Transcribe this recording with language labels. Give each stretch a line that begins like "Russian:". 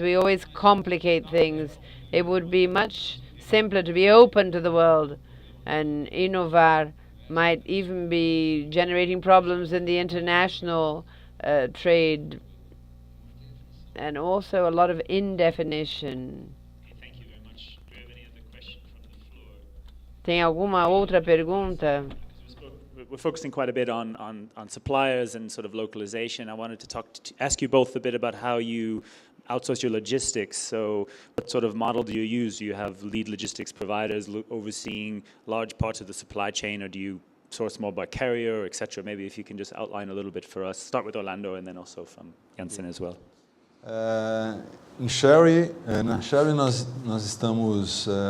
English: We always complicate things. It would be much simpler to be open to the world, and Inovar might even be generating problems in the international trade, and also a lot of indefinition. Thank you very much. Do you have any other question from the floor?
Portuguese: Tem alguma outra pergunta?
English: We're focusing quite a bit on suppliers and sort of localization. I wanted to ask you both a bit about how you outsource your logistics. So what sort of model do you use? Do you have lead logistics providers overseeing large parts of the supply chain, or do you source more by carrier, etc.? Maybe if you can just outline a little bit for us. Start with Orlando and then also from Jansen as well.
Portuguese: Em Chery, na Chery nós temos.